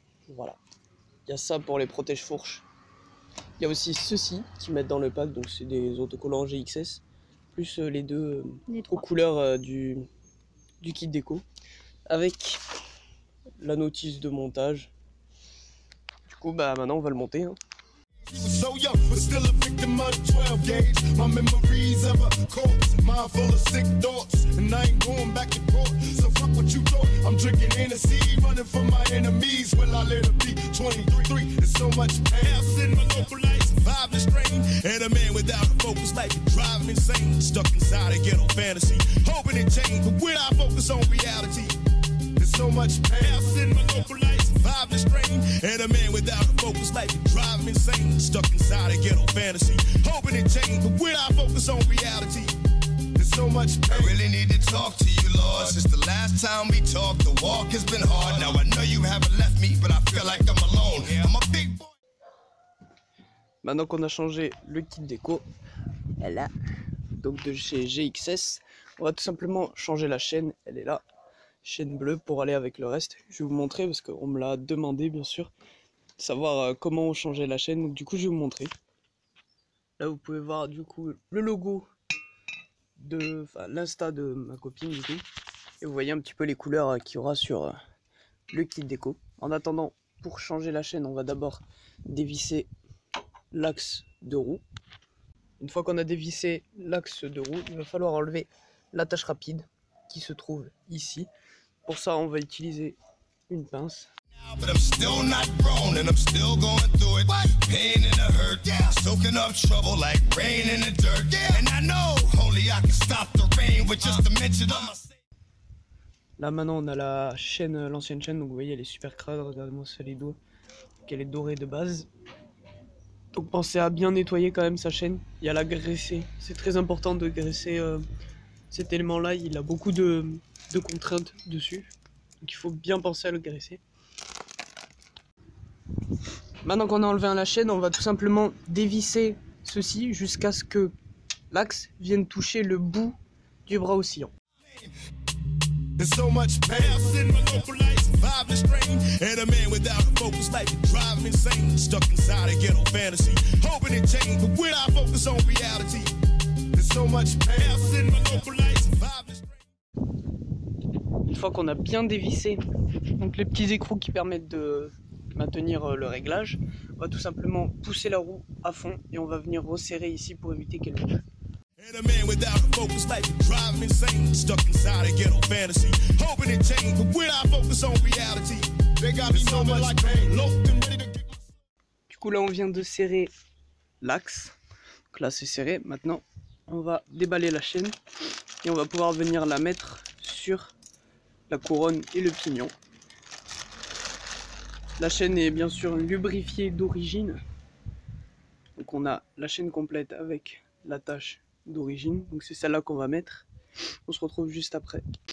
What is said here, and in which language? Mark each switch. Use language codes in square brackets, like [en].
[fr] Voilà, il y a ça pour les protège-fourches. Il y a aussi ceux-ci qui mettent dans le pack, donc c'est des autocollants GXS, plus les deux aux couleurs du kit déco, avec la notice de montage. Du coup, bah maintenant on va le monter. Hein. [en] So young, but still a victim of the 12 gauge. My memories of a corpse, mind full of sick thoughts, and I ain't going back to court. So fuck what you thought. I'm drinking Hennessy, running from my enemies. Will I let it be 23? There's so much pain. In my local life, survive the strain. And a man without a focus, like it drive me insane. Stuck inside a ghetto fantasy, hoping it change, but when I focus on reality. So much pain in my local life, survive the strain. And a man without a focus, like it drive me insane. Stuck inside a ghetto fantasy, hoping it change, but when I focus on reality, there's so much pain. I really need to talk to you, Lord. Since the last time we talked, the walk has been hard. Now I know you haven't left me, but I feel like I'm alone. I'm a big boy. [fr] Maintenant qu'on a changé le kit déco, là, donc de chez GXS, on va tout simplement changer la chaîne. Elle est là. Chaîne bleue pour aller avec le reste. Je vais vous montrer parce qu'on me l'a demandé bien sûr, savoir comment on changeait la chaîne. Donc du coup je vais vous montrer. Là vous pouvez voir du coup le logo de l'insta de ma copine du coup. Et vous voyez un petit peu les couleurs qu'il y aura sur le kit déco. En attendant, pour changer la chaîne, on va d'abord dévisser l'axe de roue. Une fois qu'on a dévissé l'axe de roue, il va falloir enlever l'attache rapide qui se trouve ici. Pour ça, on va utiliser une pince. [en] But I'm still not grown and I'm still going through it. Pain and the hurt, soaking up trouble like rain in the dirt. And I know only I can stop the rain with just a mention of my. [fr] Là maintenant on a la chaîne, l'ancienne chaîne, donc vous voyez elle est super crade, regardez-moi ça les doigts, qu'elle est dorée de base. Donc pensez à bien nettoyer quand même sa chaîne et à la graisser. C'est très important de graisser cet élément là, il a beaucoup de contraintes dessus. Donc il faut bien penser à le graisser. Maintenant qu'on a enlevé la chaîne, on va tout simplement dévisser ceci jusqu'à ce que l'axe vienne toucher le bout du bras oscillant. [en] There's so much past in my local life, surviving strain. And a man without a focus life can drive me insane. Stuck inside a ghetto fantasy, hoping it change, but when I focus on reality, there's so much past in my local life, surviving strain. [fr] Une fois qu'on a bien dévissé donc les petits écrous qui permettent de maintenir le réglage, on va tout simplement pousser la roue à fond et on va venir resserrer ici pour éviter qu'elle bouge. [en] And a man without a focus life can drive me insane. Stuck inside a ghetto fantasy, hoping it change, but when I focus on reality, they got me so much like pain, locked and ready to get. [fr] Du coup là on vient de serrer l'axe, donc là c'est serré. Maintenant on va déballer la chaîne et on va pouvoir venir la mettre sur la couronne et le pignon. La chaîne est bien sûr lubrifiée d'origine, donc on a la chaîne complète avec l'attache d'origine, donc c'est celle-là qu'on va mettre. On se retrouve juste après.